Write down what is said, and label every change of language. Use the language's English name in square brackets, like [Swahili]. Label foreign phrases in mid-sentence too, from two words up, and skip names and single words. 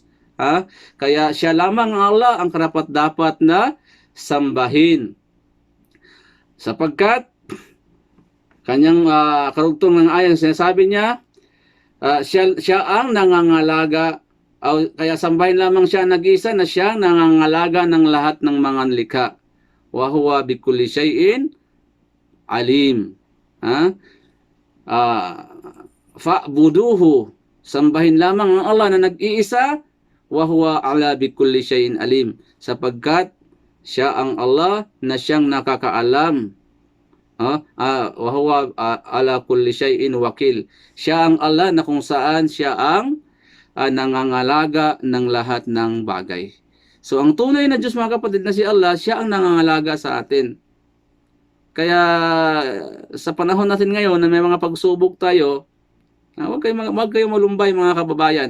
[Filipino] Kaya siya lamang ang Allah ang karapat-dapat na sambahin. Sapagkat kanyang karugtong ng ayang sinasabi niya, siya ang nangangalaga, kaya sambahin lamang siya nag-isa na siya nangangalaga ng lahat ng mga nilikha. [Arabic] وهو بكل شيء عليم. [Filipino] Fa'buduhu, sambahin lamang ang Allah na nag-iisa, [Arabic] وهو على بكل شيء عليم, [Filipino] sapagkat siya ang Allah na siyang nakakaalam. [Arabic] وهو على كل شيء وكيل. [Filipino] Siya ang Allah na kung saan siya ang nangangalaga ng lahat ng bagay. So ang tunay na Diyos, mga kapatid, na si Allah, siya ang nangangalaga sa atin. Kaya sa panahon natin ngayon na may mga pagsubok tayo, huwag kayong malumbay, mga kababayan.